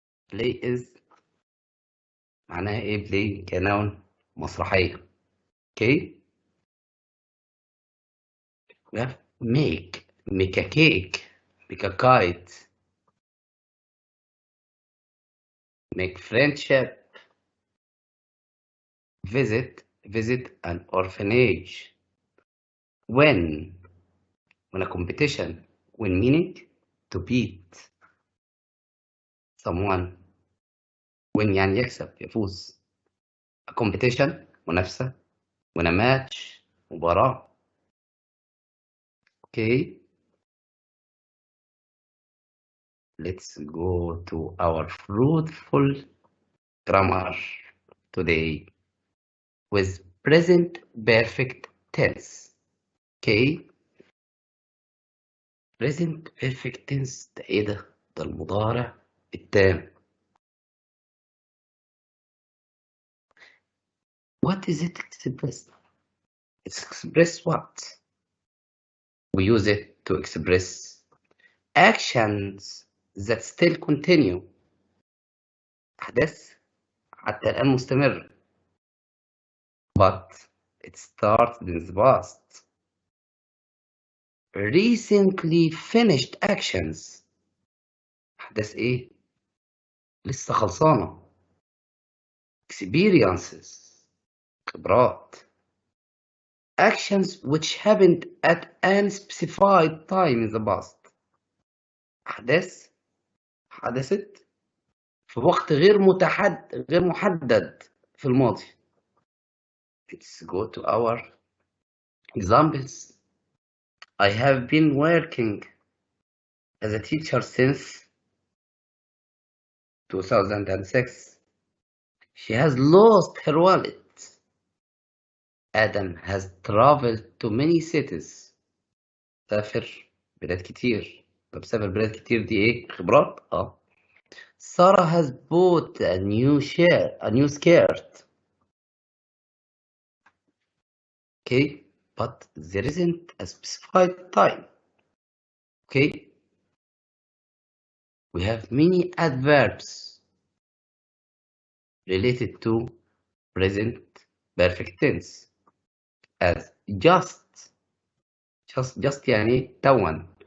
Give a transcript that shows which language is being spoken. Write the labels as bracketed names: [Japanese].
[Arabic] play is معناها ايه play كنون مسرحية. [English] Okay? We have make a cake, make a kite, make friendship, visit an orphanage. Win a competition. Win meaning to beat someone. [Arabic] win يعني يكسب يفوز. [English] A competition منافسة. win a match مباراة. Okay, let's go to our fruitful grammar today with present perfect tense. Okay, present perfect tense [Arabic] ده ايه ده؟ ده المضارع التام. [English] What is it express? It's express what? We use it to express actions that still continue. [Arabic] أحداث حتى الآن مستمرة. [English] But it started in the past. Recently finished actions. [Arabic] أحداث إيه؟ لسه خلصانة. Experiences. خبرات. [English] Actions which happened at an specified time in the past. [Arabic] أحداث حدثت في وقت غير محدد في الماضي. [English] Let's go to our examples. I have been working as a teacher since 2006. She has lost her wallet. Adam has traveled to many cities. [Arabic] سافر بلاد كتير. طب سافر بلاد كتير دي ايه؟ خبرات؟ [English] Sarah has bought a new skirt. Okay, but there isn't a specified time. Okay, we have many adverbs related to present perfect tense as just [Arabic] يعني توا.